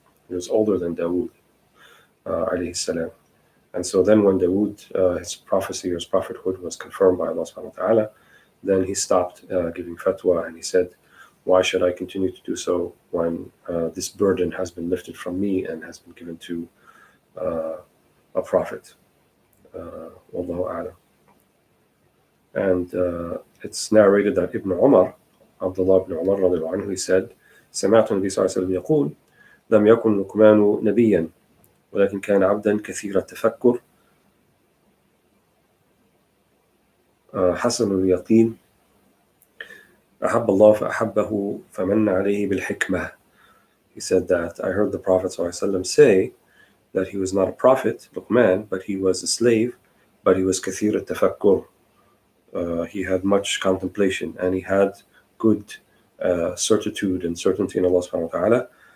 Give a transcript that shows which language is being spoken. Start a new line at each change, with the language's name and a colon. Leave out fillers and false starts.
English: He was older than Dawood, alayhi salam. And so then when Dawood, his prophecy or his prophethood was confirmed by Allah subhanahu wa ta'ala, then he stopped giving fatwa, and he said, why should I continue to do so when this burden has been lifted from me and has been given to a prophet?
Arabic: Wallahu a'lam.
English: And it's narrated that Ibn Umar, Abdullah ibn Umar radiallahu anhu, he said,
Arabic: سمعت النبي صلى الله عليه وسلم يقول لم يكن لقمان نبيا ولكن كان عبدا كثير التفكر حسن اليقين أحب الله فأحبه فمن عليه بالحكمة.
English: He said that I heard the Prophet ﷺ say that he was not a prophet, Luqman, but he was a slave, but he was
Arabic: كثير التفكر.
English: He had much contemplation, and he had good certitude and certainty in Allah subhanahu wa ta'ala.